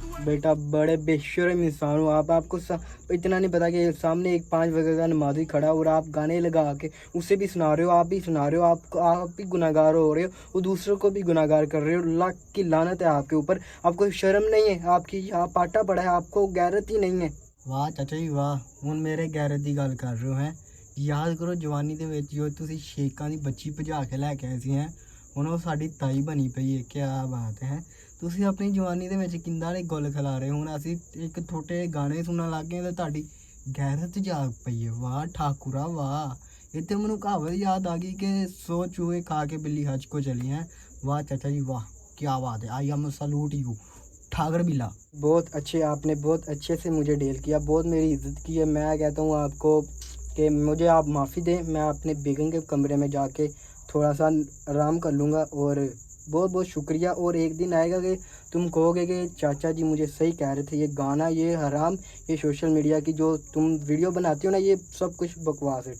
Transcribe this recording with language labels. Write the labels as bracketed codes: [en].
[hi] बेटा बड़े बेशर्म इंसान हो आप। आपको इतना नहीं पता कि सामने एक 5 वक्त का नमाजी खड़ा और आप गाने लगा के उसे भी सुना रहे हो, आप भी सुना रहे हो। आप भी गुनाहगार हो रहे हो और दूसरों को भी गुनाहगार कर रहे हो। लाख की लानत है आपके ऊपर। आपको शर्म नहीं है, आपकी आप पाटा पड़ा है, आपको गैरत ही नहीं है। वाह चाचा जी वाह, हुण मेरे गैरत [pa] ਦੀ ਗੱਲ ਕਰ ਰਹੇ ਹੋ ਹੈ। ਯਾਦ ਕਰੋ ਜਵਾਨੀ ਦੇ ਵਿੱਚ ਜੋ ਤੁਸੀਂ ਸ਼ੇਕਾਂ ਦੀ ਬੱਚੀ ਭਜਾ ਕੇ ਲੈ ਕੇ ਆਏ ਸੀ ਹੈ, ਹੁਣ ਉਹ ਸਾਡੀ ਤਾਈ ਬਣੀ ਪਈ ਹੈ। ਕੀ ਬਾਤ ਹੈ। ਤੁਸੀਂ ਆਪਣੀ ਜਵਾਨੀ ਦੇ ਵਿੱਚ ਕਿੰਨਾ ਨੇ ਗੁੱਲ ਖਿਲਾ ਰਹੇ ਹੋ, ਹੁਣ ਅਸੀਂ ਇੱਕ ਥੋੜੇ ਗਾਣੇ ਸੁਣਨ ਲੱਗ ਗਏ ਤੇ ਤੁਹਾਡੀ ਗੈਰਤ ਜਾਗ ਪਈ ਹੈ। ਵਾਹ ਠਾਕੁਰਾ ਵਾਹ। ਇਹ ਤੇ ਮੈਨੂੰ ਕਹਾਵਤ ਯਾਦ ਆ ਗਈ ਕਿ 100 ਚੂਹੇ ਖਾ ਕੇ ਬਿੱਲੀ ਹੱਜ ਕੋ ਚਲੀ है। [hi] वाह चाचा जी वाह, क्या बात है। [en] I am salute you [hi] Thakur बिल्ला। बहुत अच्छे, आपने बहुत अच्छे से मुझे डील किया, बहुत मेरी इज्जत की है। मैं कहता हूँ आपको कि मुझे आप माफ़ी दें, मैं अपने बेगम के कमरे में जाके थोड़ा सा आराम कर लूँगा। और बहुत बहुत शुक्रिया। और एक दिन आएगा कि तुम कहोगे कि चाचा जी मुझे सही कह रहे थे, ये गाना, ये हराम, ये सोशल मीडिया की जो तुम वीडियो बनाती हो ना, ये सब कुछ बकवास है।